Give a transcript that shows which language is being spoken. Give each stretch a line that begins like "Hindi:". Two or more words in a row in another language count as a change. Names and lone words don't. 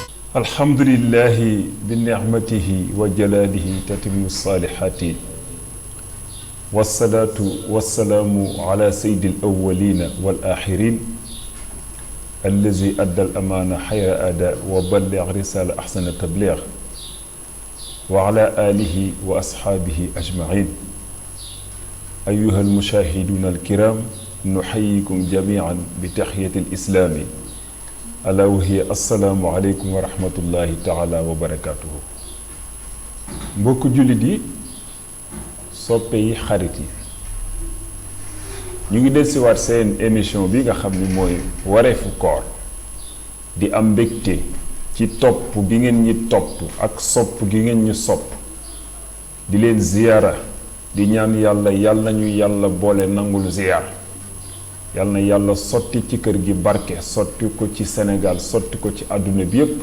Arabic: الحمد لله بنعمته وجلاله تتم الصالحات والصلاة والسلام على سيد الأولين والآخرين الذي أدى الأمانة خير أداء وبلغ رسالة أحسن تبليغ وعلى آله وأصحابه أجمعين. أيها المشاهدون الكرام، نحييكم جميعا بتحية الإسلام ألا وهي السلام عليكم ورحمة الله تعالى وبركاته.
Wolof: mbokk jullit yi, soppe yi, xarit yi, ñu ngi dellusiwaat seen émission bi nga xam ni mooy wareefu koor di am mbégte ci topp bi ngeen ñi topp ak sopp gi ngeen ñu sopp di leen ziyaara di ñaan yàlla ñu yàlla boole nangul ziyaar yàlla na yàlla sotti ci kër gi barke sotti ko ci Sénégal sotti ko ci àdduna bi yépp.